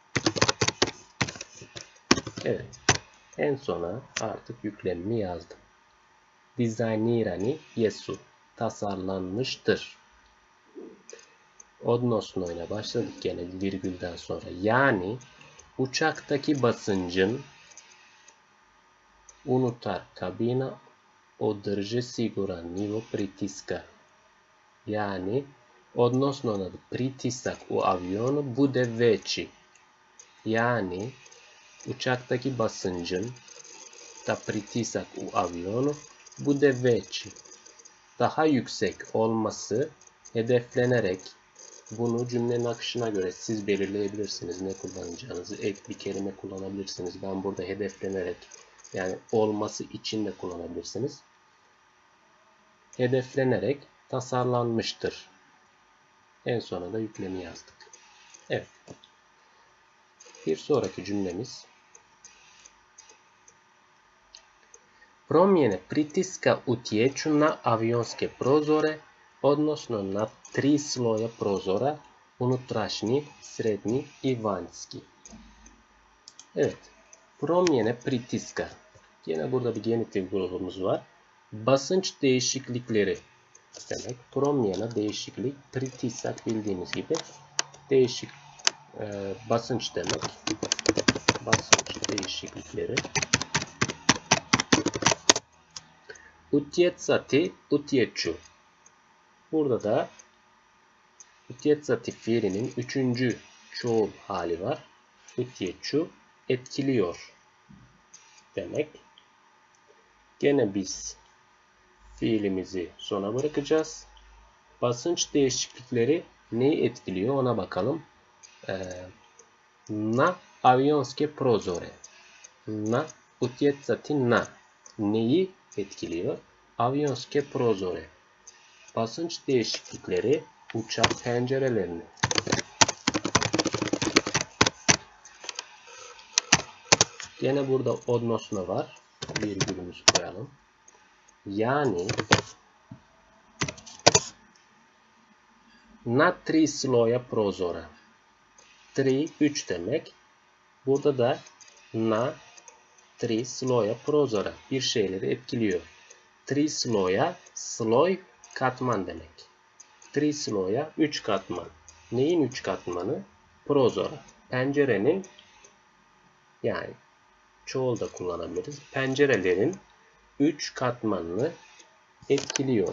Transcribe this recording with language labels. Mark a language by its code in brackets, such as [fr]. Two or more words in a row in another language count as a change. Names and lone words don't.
[tr] Evet. En sona artık yüklemimi yazdım. [hr] Dizaynirani Yesu. Tasarlanmıştır. [tr] Odnosno ile başladık gene virgülden sonra. Yani uçaktaki basıncın [hr] unutar kabina održe siguran nivo pritiska. Yani odnosno na pritisak u avionu bude veći. [tr] Yani uçaktaki basıncın [hr] da pritisak u avionu bude veći. [tr] Daha yüksek olması hedeflenerek, bunu cümlenin akışına göre siz belirleyebilirsiniz ne kullanacağınızı. Ek bir kelime kullanabilirsiniz. Ben burada hedeflenerek Yani olması için de kullanabilirsiniz. Hedeflenerek tasarlanmıştır. En sona da yüklemi yazdık. Evet. Bir sonraki cümlemiz. [hr] Promjene pritiska utječu na avionske prozore, odnosno na 3 sloja prozora, unutrašnji, srednji i vanjski. Evet. Promjene pritiska. [tr] Yine burada bir genitif grubumuz var. Basınç değişiklikleri demek. Promjena değişiklik. Pritisak bildiğiniz gibi değişik basınç demek. Basınç değişiklikleri. [hr] Utjecati, utječu. [tr] Burada da utjecati fiilinin 3. çoğul hali var. Utječu etkiliyor demek. Gene biz fiilimizi sona bırakacağız. Basınç değişiklikleri neyi etkiliyor ona bakalım. [hr] Na avionske prozore. Na utjecati na. [tr] Neyi etkiliyor? [hr] Avionske prozore. [tr] Basınç değişiklikleri uçak pencerelerini. Gene burada odnosno var. Virgülümüzü koyalım. Yani [hr] na 3 sloja prozora. [tr] 3 3 demek. Burada da [hr] na 3 sloja prozora. [tr] Bir şeyleri etkiliyor. 3 sloja, sloj katman demek. 3 sloja 3 katman. Neyin 3 katmanı? [hr] Prozora. [tr] Pencerenin, yani çoğul da kullanabiliriz. Pencerelerin 3 katmanını etkiliyor.